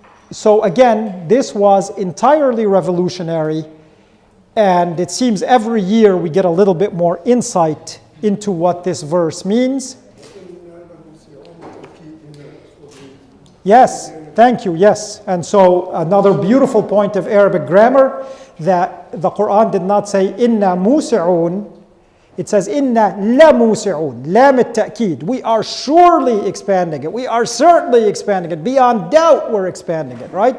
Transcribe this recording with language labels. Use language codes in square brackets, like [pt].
[en] So again, this was entirely revolutionary, and it seems every year we get a little bit more insight into what this verse means. Yes, thank you, yes. And so another beautiful point of Arabic grammar, that the Qur'an did not say inna musi'un. It says, [ar] إِنَّا لَمُوسِعُونَ لام التأكيد. [en] We are surely expanding it. We are certainly expanding it. Beyond doubt, we're expanding it, right?